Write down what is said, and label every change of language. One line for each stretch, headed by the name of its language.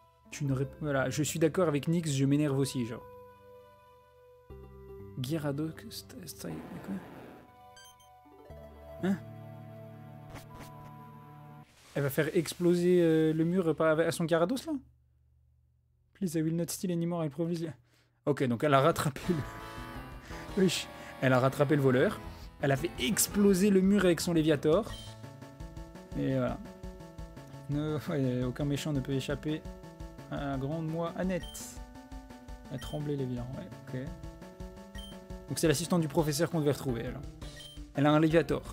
French: Tu n'aurais pas... Voilà, je suis d'accord avec Nyx, je m'énerve aussi, genre. Gyarados... Quoi? Hein? Elle va faire exploser le mur à son Gyarados, là?
English: Please, I will not steal anymore, I promise.
French: Ok, donc elle a rattrapé le... Wesh. Elle a rattrapé le voleur. Elle a fait exploser le mur avec son Léviator. Et voilà. Ouais, aucun méchant ne peut échapper à la grande moi, Annette. Elle a tremblé les vilains, ouais, ok. Donc c'est l'assistante du professeur qu'on devait retrouver, alors. Elle a un Léviator.